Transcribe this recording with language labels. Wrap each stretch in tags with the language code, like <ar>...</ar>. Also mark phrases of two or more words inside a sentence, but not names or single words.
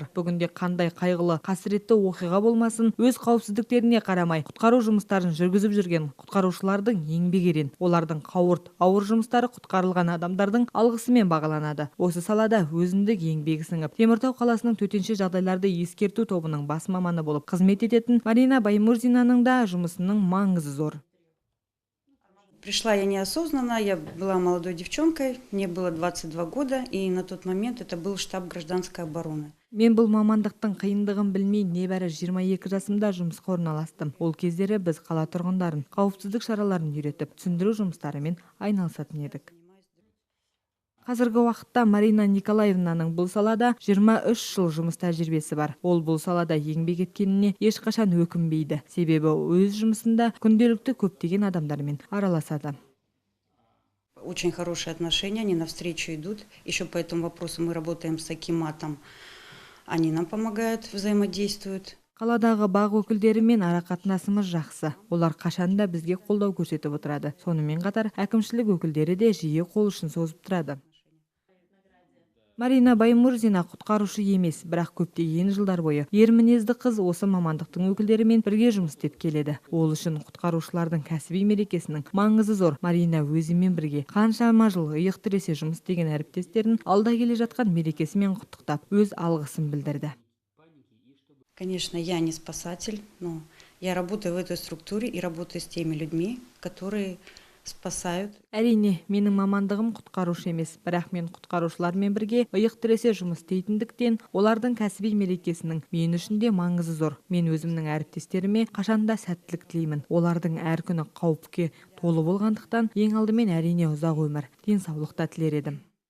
<kk>Бүгінде қандай қайғылы, қасіретті оқиға болмасын, өз қауіпсіздіктеріне қарамай құтқару жұмыстарын жүргізіп жүрген құтқарушылардың еңбек ерен. Олардың қауырт, ауыр жұмыстары құтқарылған адамдардың алғысымен бағаланады. Осы салада өзіндік еңбегі сіңіп, Теміртау қаласының төтенше жағдайларды ескерту тобының бас маманы болып қызмет ететін Марина Баймурзинаның да жұмысының маңызы зор.</kk> <ru>Пришла я неосознанно, я была молодой девчонкой, мне было 22 года, и на тот момент это был штаб гражданской обороны.</ru> <kk>Мен бұл мамандықтың қиындығын білмей, небәрі 22 жасымда жұмысқа орналастым. Ол кездері біз қала тұрғындарын қауіпсіздік шараларын үйретіп, түсіндіру жұмыстарымен айналысатын едік. Қазіргі уақытта Марина Николаевнаның бұл салада 23 жыл жұмыс тәжірибесі бар. Ол бұл салада еңбек еткеніне ешқашан өкінбейді. Себебі өз жұмысында күнделікті көптеген адамдармен араласады.</kk> <ru>Очень хорошие отношения, они навстречу идут. Еще по этому вопросу мы работаем с акиматом. Они нам помогают, взаимодействуют.</ru> <kk>Қаладағы бақ өкілдерімен арақатынасымыз жақсы. Олар қашанда бізге қолдау көрсетіп отырады. Сонымен қатар әкімшілік өкілдері де жиі қол ұшын созып тұрады. Марина Баймурзина құтқарушы емес, бірақ көптеген жылдар бойы ер мінезді қыз осы мамандықтың өкілдерімен бірге жұмыс істеп келеді. Ол үшін құтқарушылардың кәсіби мерекесінің маңызы зор. Марина өзімен бірге қаншама жыл иық тіресе жұмыс істеген әріптестерін алда келе жатқан мерекесімен құттықтап, өз алғысын білдірді.</kk> <ru>Конечно, я не спасатель, но я работаю в этой структуре и работаю с теми людьми, которые спасают.</ru> <kk>Әрине, менің мамандығым құтқарушы емес, бірақ мен құтқарушылармен бірге иық тіресе жұмыс істейтіндіктен, олардың кәсіби мерекесінің мен үшін де маңызы зор. Мен өзімнің әріптестеріме қашанда сәттілік тілеймін. Олардың әр күні қауіпке толы болғандықтан, ең алдымен әрине ұзақ өмір, денсаулықта тілер едім.</kk>